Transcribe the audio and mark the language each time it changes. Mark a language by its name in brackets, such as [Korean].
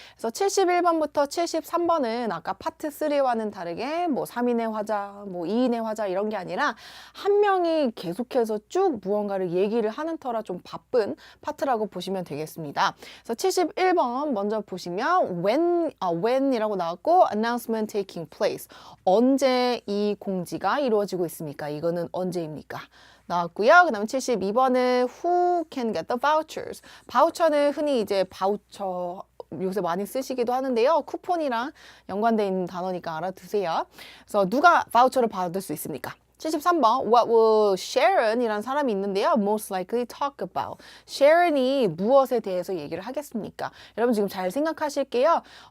[Korean] 그래서 71번부터 73번은 아까 파트 3와는 다르게 뭐 3인의 화자, 뭐 2인의 화자 이런 게 아니라 한 명이 계속해서 쭉 무언가를 얘기를 하는 터라 좀 바쁜 파트라고 보시면 되겠습니다. 그래서 71번 먼저 보시면 when이라고 나왔고 [English] announcement taking place. [Korean] 언제 이 공지가 이루어지고 있습니까? 이거는 언제입니까? 나왔고요. 그 다음에 72번은 [English] Who can get the vouchers? [Korean] 바우처는 흔히 이제 바우처 요새 많이 쓰시기도 하는데요. 쿠폰이랑 연관되어 있는 단어니까 알아두세요. 그래서 누가 바우처를 받을 수 있습니까? 73번 What will Sharon이라는 사람이 있는데요. [English] Most likely talk about. [Korean] Sharon이 무엇에 대해서 얘기를 하겠습니까? 여러분 지금 잘 생각하실게요.